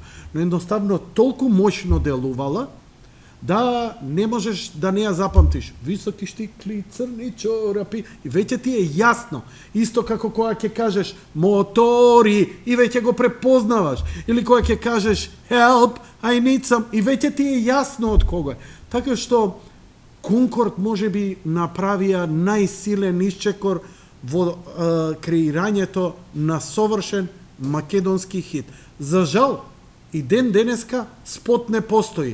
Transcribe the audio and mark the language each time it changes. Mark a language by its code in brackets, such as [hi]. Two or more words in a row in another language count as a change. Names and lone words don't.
[mk] Но едноставно толку мощно делувала, да не можеш да не ја запамтиш. Високи штикли, црни чорапи, и веќе ти е јасно. Исто како кога ќе кажеш мотори, и веќе го препознаваш. Или кога ќе кажеш [en] help, I need some, [mk] и веќе ти е јасно од кого е. Така што Конкорд може би направија најсилен исчекор во креирањето на совршен македонски хит. За жал, и ден денеска спот не постои.